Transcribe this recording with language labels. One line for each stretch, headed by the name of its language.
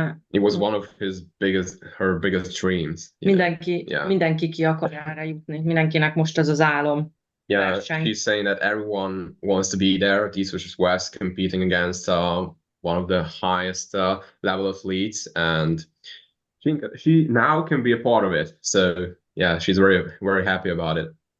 English: it was one of her biggest dreams.
Hungarian: Mindenki ki akar erre jutni. Mindenkinek most ez az álom.
English: Yeah,
Hungarian: verseny.
English: she's saying that everyone wants to be there at East versus West, competing against one of the highest level athletes, and she now can be a part of it. So yeah, she's very, very happy about it.